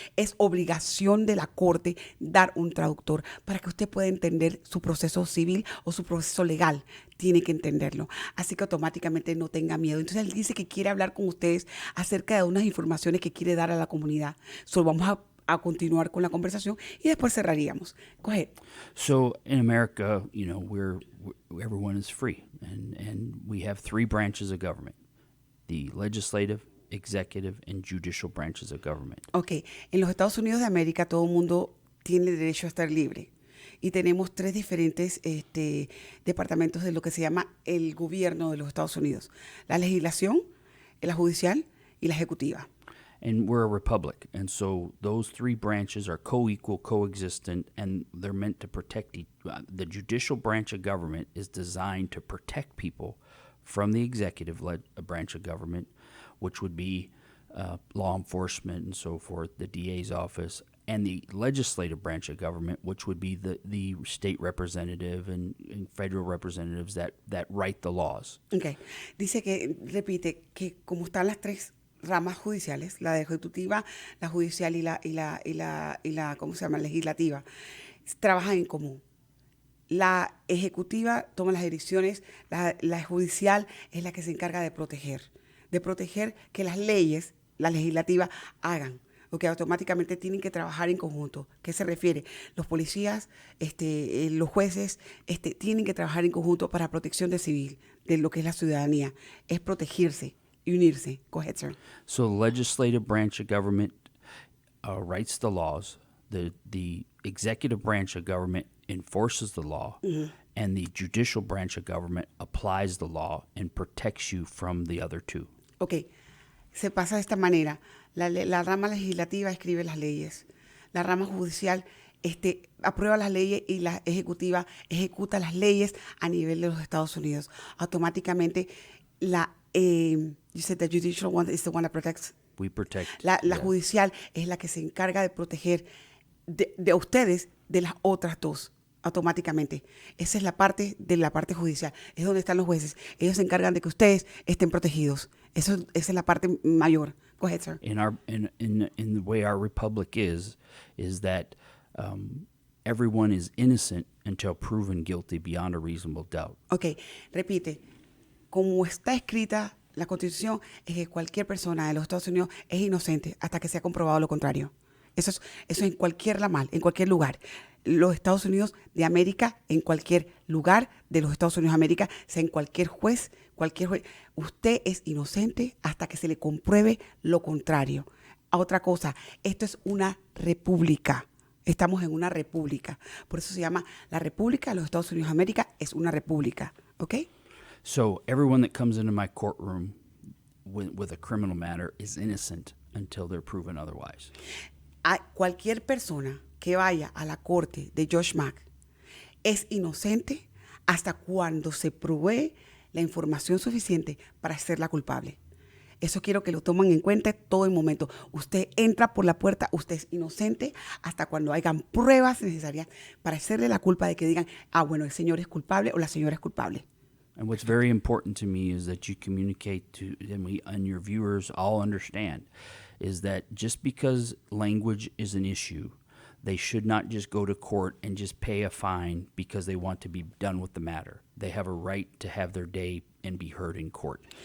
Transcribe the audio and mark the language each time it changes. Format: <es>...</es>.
<es>Es obligación de la corte dar un traductor para que usted pueda entender su proceso civil o su proceso legal. Tiene que entenderlo. Así que automáticamente no tenga miedo. Entonces él dice que quiere hablar con ustedes acerca de unas informaciones que quiere dar a la comunidad. Solo vamos a continuar con la conversación y después cerraríamos.</es> <en>Go ahead. So in America, everyone is free, and we have three branches of government: the legislative, executive, and judicial branches of government. Okay.</en> <es>En los Estados Unidos de América todo el mundo tiene derecho a estar libre. Y tenemos tres diferentes departamentos de lo que se llama el gobierno de los Estados Unidos: la legislación, la judicial y la ejecutiva.</es> <en>And we're a republic, and so those three branches are co-equal, coexistent, and they're meant to protect the judicial branch of government is designed to protect people from the executive branch of government, which would be law enforcement and so forth, the DA's office, and the legislative branch of government, which would be the state representative and federal representatives that write the laws. Okay.</en> <es>Dice que, repite, que como están las tres ramas judiciales, la ejecutiva, la judicial y la ¿cómo se llama? Legislativa, trabajan en común. La ejecutiva toma las decisiones, la judicial es la que se encarga de proteger que las leyes, la legislativa, hagan. Porque automáticamente tienen que trabajar en conjunto. ¿Qué se refiere? Los policías, los jueces, tienen que trabajar en conjunto para protección de civil, de lo que es la ciudadanía. Es protegerse y unirse.</es> <en>Go ahead, sir. So the legislative branch of government writes the laws. The executive branch of government enforces the law. Mm-hmm. And the judicial branch of government applies the law and protects you from the other two.</en> <es>Okay. Se pasa de esta manera. La rama legislativa escribe las leyes. La rama judicial aprueba las leyes y la ejecutiva ejecuta las leyes a nivel de los Estados Unidos. Automáticamente,</es> <en>you said the judicial one is the one that protects. We protect.</en> <es>La judicial es la que se encarga de proteger de ustedes de las otras dos. Automáticamente. Esa es la parte de la parte judicial. Es donde están los jueces. Ellos se encargan de que ustedes estén protegidos. Esa es la parte mayor.</es> <en>Go ahead, sir. In the way our republic is that everyone is innocent until proven guilty beyond a reasonable doubt.</en> <es>Okay, repite. Como está escrita la Constitución, es que cualquier persona de los Estados Unidos es inocente hasta que sea comprobado lo contrario. Eso es en cualquier lugar. Los Estados Unidos de América, en cualquier lugar de los Estados Unidos de América, sea en cualquier juez, usted es inocente hasta que se le compruebe lo contrario. Otra cosa, esto es una república. Estamos en una república. Por eso se llama la República de los Estados Unidos de América, es una república. ¿Ok?</es> <en>So everyone that comes into my courtroom with a criminal matter is innocent until they're proven otherwise.</en> <es>A cualquier persona que vaya a la corte de Josh Mack es inocente hasta cuando se provee la información suficiente para hacerla culpable. Eso quiero que lo tomen en cuenta todo el momento. Usted entra por la puerta, usted es inocente hasta cuando hayan pruebas necesarias para hacerle la culpa de que digan, bueno, el señor es culpable o la señora es culpable.</es> <en>And what's very important to me is that you communicate to, and your viewers all understand, is that just because language is an issue, they should not just go to court and just pay a fine because they want to be done with the matter. They have a right to have their day and be heard in court.</en>